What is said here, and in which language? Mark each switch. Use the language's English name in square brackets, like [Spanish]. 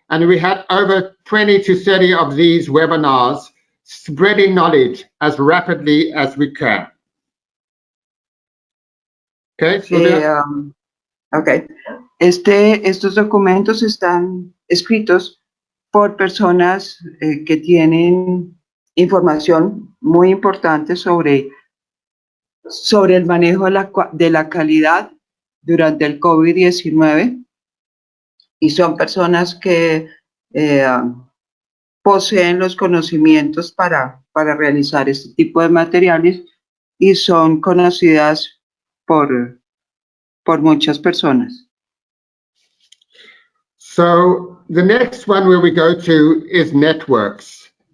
[English] And we had over 20 to 30 of these webinars spreading knowledge as rapidly as we can. Okay, so okay. [Spanish] Estos documentos están escritos por personas que tienen información muy importante sobre el manejo de la calidad durante el COVID-19, y son personas que poseen los conocimientos para realizar este tipo de materiales y son conocidas por muchas personas. [English] So the next one where we go to is networks.